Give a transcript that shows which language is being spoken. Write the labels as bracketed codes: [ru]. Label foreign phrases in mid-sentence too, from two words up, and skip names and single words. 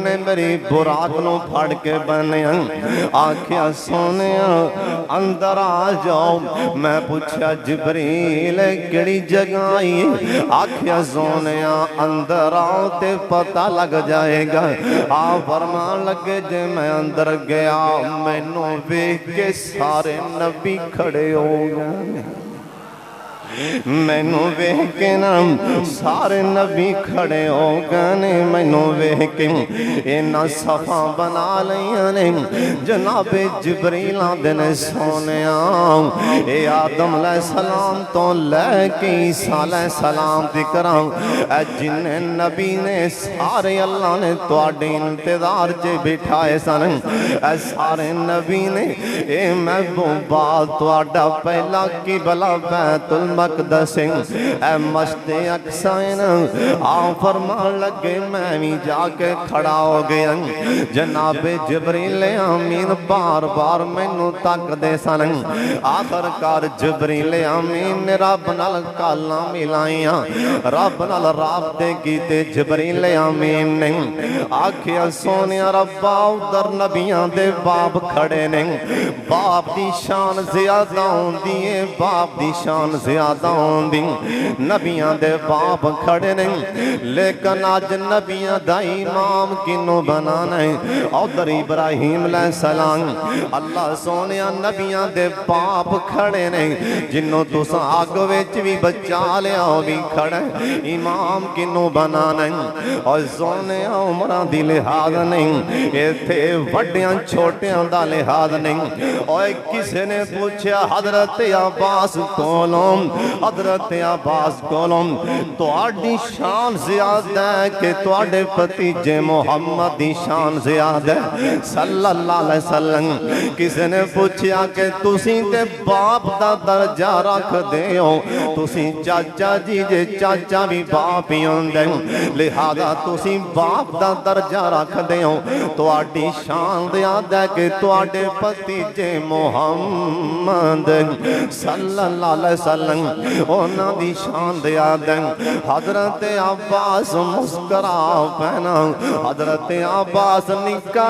[pa] نے میری براق نو پھڑ کے بنے آکھیا سونیا اندر آ جاؤ میں پوچھا جبریل کیڑی جگہ آئی آکھیا سونیا اندر آؤ تے پتہ لگ جائے گا آپ فرمان لگے جے میں اندر گیا میں نو ویکھ کے سارے نبی کھڑے ہو گئے مینوں ویکھ کے نا سارے نبی کھڑے ہو گئے مینوں ویکھ کے انہاں صفاں بنا لیاں نے جناب جبریل آندے نے سونیا اے آدم علیہ السلام تو لے کے عیسیٰ علیہ السلام دی کراں اے جن نبی نے سارے اللہ نے تواڈے انتظار چ بٹھائے سن اے سارے نبی نے اے محبوبا تواڈا پہلا قبلہ بیت المقدس اے مشت اقصین آپ فرمان لگے میں بھی جا کے کھڑا ہو گیا جناب جبریل امین بار بار مینوں تک دے سن آخر کار جبریل امین نے رب نال گالاں ملائیاں رب نال رابطے کیتے جبریل امین نے آکھیا سونیا ربا ادھر نبیاں دے باپ کھڑے نے باپ دی شان زیادہ ہوندی ہے باپ دی شان زیادہ ہوندی نبیاں دے باپ کھڑے نے لیکن آج نبیاں دا امام کنوں بنانا ہے ادھر ابراہیم علیہ السلام اللہ سونیا نبیاں دے باپ کھڑے نے جنوں تساں آگ وچ بھی بچا لیا او بھی کھڑے امام کنوں بنانا ہے اور سونیا عمراں دی لحاظ نہیں ایتھے وڈیاں چھوٹیاں دا لحاظ نہیں اور کسی نے پوچھا حضرت عباس کولوں حضرت عباس کولوں تواڈی شان زیادہ ہے کہ تواڈے بھتیجے محمد دی شان زیادہ ہے [ar] صلی اللہ علیہ وسلم [pa] کسی نے پوچھا کہ تسی تے باپ دا درجہ رکھ دے ہو تسی چاچا جی جے چاچا بھی باپ ہی ہوندے لہذا تسی باپ دا درجہ رکھ دے ہو تواڈی شان زیادہ ہے کہ تواڈے بھتیجے محمد [ar] صلی اللہ علیہ وسلم [pa] انہاں دی شان زیادہ ہے حضرت عباس مسکرا پہنا حضرت عباس نکا